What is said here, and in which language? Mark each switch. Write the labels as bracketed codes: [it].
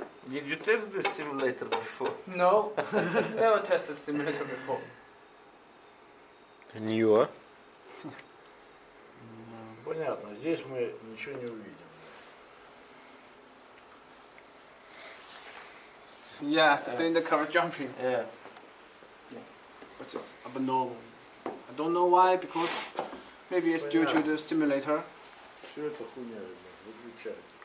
[en] Did you test this simulator before? No, never tested simulator before. New, а? [ru] Понятно, здесь мы ничего не увидим. [en] Yeah, the cylinder curve jumping, Yeah. which is abnormal. I don't know why, because maybe it's due to the simulator. [ru] Все это хуйня, ребят, выключай.